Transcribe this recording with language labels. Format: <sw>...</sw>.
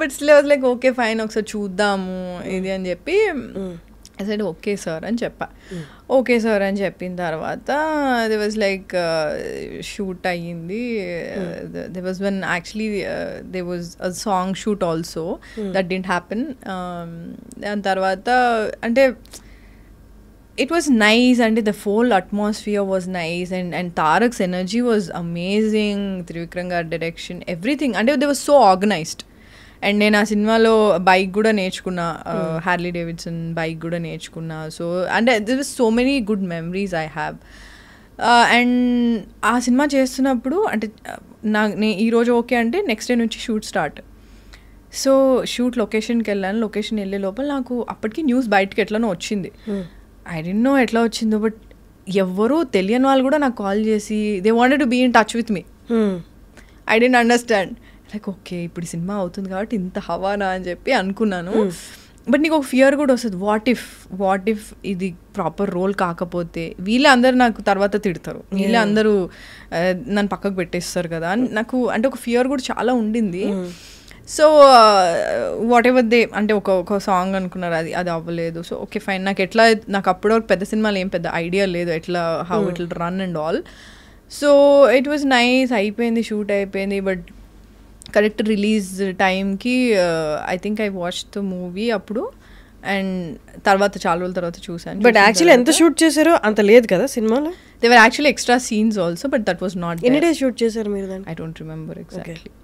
<en>but still I was like okay fine</en> <te>ఒకసారి చూద్దాము ఇది అని చెప్పి</te> <en>I said okay sir అని చెప్పా. Okay sir</en> <te>అని చెప్పిన తర్వాత</te> <en>They was like shoot అయ్యింది. They was one actually they was a song shoot also that didn't happen.</en> <te>దాని తర్వాత అంటే</te> <en>it was nice and the whole atmosphere was nice and Tarak's energy was amazing, Trivikram gar direction, everything, and they were so organized.</en> <te>And నేను ఆ సినిమాలో bike కూడా నేర్చుకున్నా, Harley Davidson bike కూడా నేర్చుకున్నా.</te> <en>So and there was so many good memories I have.</en> <te>And ఆ cinema చేస్తున్నప్పుడు అంటే ఈరోజు ఓకే అంటే నెక్స్ట్ డే నుంచి షూట్ స్టార్ట్. సో షూట్ లొకేషన్కి వెళ్ళాను. లొకేషన్ వెళ్ళే లోపల నాకు అప్పటికి న్యూస్ బయటకి ఎట్లనో వచ్చింది.</te> <en>I don't know</en> <te>ఎట్లా వచ్చిందో,</te> <en>but</en> <te>ఎవ్వరూ తెలియని వాళ్ళు కూడా నాకు కాల్ చేసి</te> <en>They wanted to be in touch with me. I don't understand,</en> <te>like okay ఇప్పుడు సినిమా అవుతుంది కాబట్టి ఇంత హవానా అని చెప్పి అనుకున్నాను. బట్ నీకు ఒక ఫియర్ కూడా వస్తుంది, వాట్ ఇఫ్ ఇది ప్రాపర్ రోల్ కాకపోతే వీళ్ళే అందరూ నాకు తర్వాత తిడతారు, వీళ్ళే అందరూ నన్ను పక్కకు పెట్టేస్తారు కదా అని నాకు అంటే ఒక ఫియర్ కూడా చాలా ఉండింది. సో వాట్ ఎవర్ దే అంటే ఒక సాంగ్ అనుకున్నారు, అది అవ్వలేదు. So okay fine. నాకు అప్పటివరకు పెద్ద సినిమాలు ఏం పెద్ద ఐడియా లేదు ఎట్లా</te> <en>How it will run and all. So it was nice,</en> <te>అయిపోయింది, షూట్ అయిపోయింది.</te> <en>but correct release టైంకి I think I watch the movie అప్పుడు, and</en> <te>తర్వాత చాలా రోజుల తర్వాత చూసాను. బట్ యాక్చువల్లీ ఎంత షూట్ చేశారో అంత లేదు కదా సినిమాలో.</te> <en>There were actually extra scenes also, but that was not there. Any day shoot</en> <te>chesaru meer</te> <en>then? I don't remember exactly.</en>